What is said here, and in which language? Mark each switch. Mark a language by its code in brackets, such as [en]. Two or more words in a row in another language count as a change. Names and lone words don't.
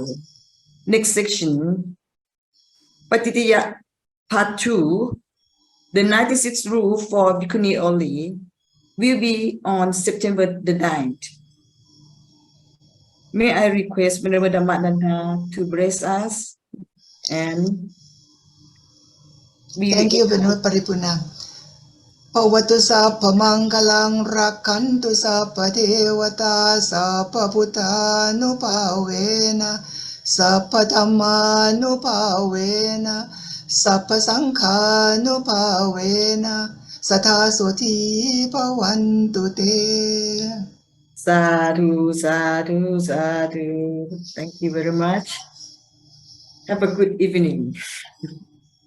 [en] Next section, Pacittiya Part 2, the 96th rule for Bhikkhuni only, will be on September the 9th. May I request Venerable Dhammananda to bless us and Thank you, Venerable Paripurna. [pi] Pavatu sappa mangalang rakantu sappa devata sappa bhuttanupavena sappa dhammanupavena sappa sankhanupavena satha soti bhavantu te. Sadhu, sadhu, sadhu. [en] Thank you very much. Have a good evening.